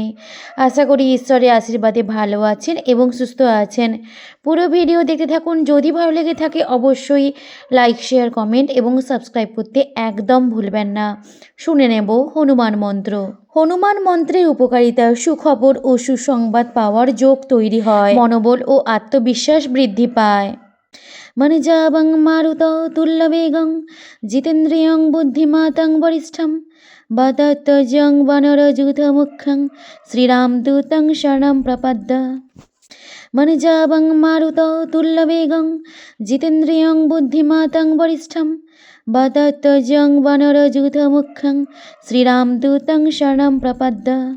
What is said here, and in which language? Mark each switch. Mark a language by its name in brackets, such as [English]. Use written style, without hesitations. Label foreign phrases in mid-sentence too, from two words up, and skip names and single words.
[Bangla] আশা করি ঈশ্বরের আশীর্বাদে ভালো আছেন এবং সুস্থ আছেন। পুরো ভিডিও দেখতে থাকুন। যদি ভালো লেগে থাকে অবশ্যই লাইক, শেয়ার, কমেন্ট এবং সাবস্ক্রাইব করতে একদম ভুলবেন না। শুনে নেব হনুমান মন্ত্র। হনুমান মন্ত্রের উপকারিতা: সুখবর ও সুসংবাদ পাওয়ার যোগ তৈরি হয়, মনোবল ও আত্মবিশ্বাস বৃদ্ধি পায়। [Sanskrit] মনজাবং মারুত তুল্যবেগং জিতেন্দ্রিয়ং বুদ্ধিমাতং বরিষ্ঠং বাতাত্তজং বানরযূথমুখ্যং শ্রীরামদূতং শরণং প্রপদ্য। মনজাবং মারুত তুল্যবেগং জিতেন্দ্রিয়ং বুদ্ধিমাতং বরিষ্ঠং বাতাত্তজং বানরযূথমুখ্যং শ্রীরামদূতং শরণং প্রপদ্য।